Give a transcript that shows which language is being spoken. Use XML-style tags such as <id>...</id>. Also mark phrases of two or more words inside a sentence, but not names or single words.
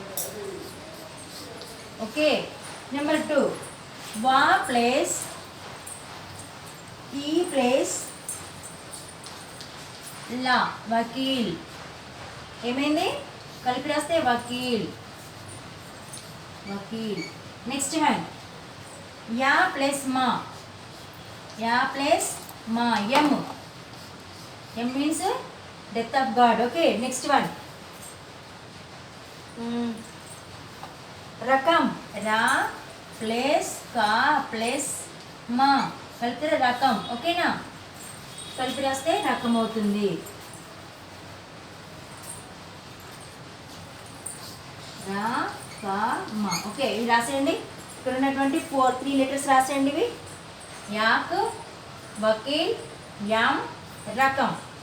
<en>okay. number 2 wa plus e plus la, vakil.</en> <te>ఏమైంది? కలిపి రాస్తే వకీల్, वकील.</te> <en>next one ya plus ma, ya plus ma, yam. yam means death of god. okay. next one rakam. ra plus ka plus ma</en> <te>కలిపితే రకం. ఓకేనా, కలిపి రాస్తే రకం అవుతుంది. రా కా మా. ఓకే, ఇవి రాసేయండి. ఇక్కడ ఉన్నటువంటి 3 లెటర్స్ రాసేయండి. ఇవి యాక్, వకీల్, యామ్, రకం.</te>